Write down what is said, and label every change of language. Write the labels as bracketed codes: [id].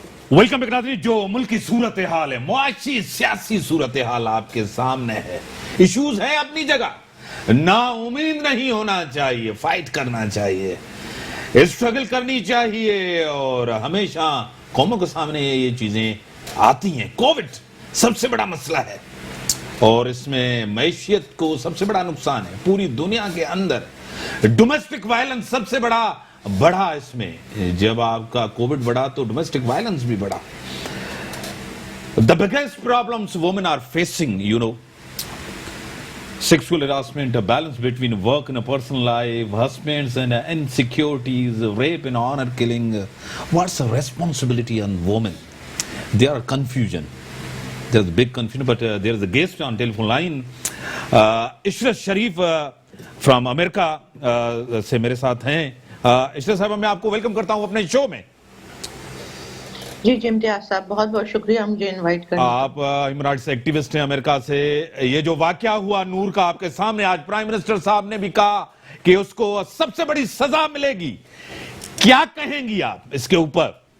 [ur] Welcome back ناظرین. جو ملکی صورتحال ہے، معاشی سیاسی صورتحال آپ کے سامنے ہے، ایشوز ہیں اپنی جگہ، نا امید نہیں ہونا چاہیے، فائٹ کرنا چاہیے، اسٹرگل کرنی چاہیے اور ہمیشہ قوموں کے سامنے یہ چیزیں آتی ہیں. کووڈ سب سے بڑا مسئلہ ہے اور اس میں معیشت کو سب سے بڑا نقصان ہے. پوری دنیا کے اندر ڈومیسٹک وائلنس سب سے بڑھا اس میں. جب آپ کا کووڈ بڑھا تو ڈومیسٹک وائلنس بھی بڑھا. [en] The biggest problems women are facing, sexual harassment, a balance between work and a personal life, husbands and insecurities, rape and honor killing. What's the responsibility on women? There are confusion. There's a big confusion, but there's a guest on telephone line. [ur] Ishrat Sharif from امریکہ سے میرے ساتھ ہیں. عشرت صاحبہ میں آپ کو welcome کرتا ہوں اپنے شو میں. جی امتیاز صاحب بہت بہت شکریہ مجھے انوائٹ کرنے. آپ ہیومن رائٹس ایکٹیوسٹ ہیں امریکہ سے. یہ جو واقعہ ہوا نور کا آپ کے سامنے, آج پرائم منسٹر صاحب نے بھی کہا کہ اس کو سب سے بڑی سزا ملے گی, کیا کہیں گی آپ اس کے اوپر؟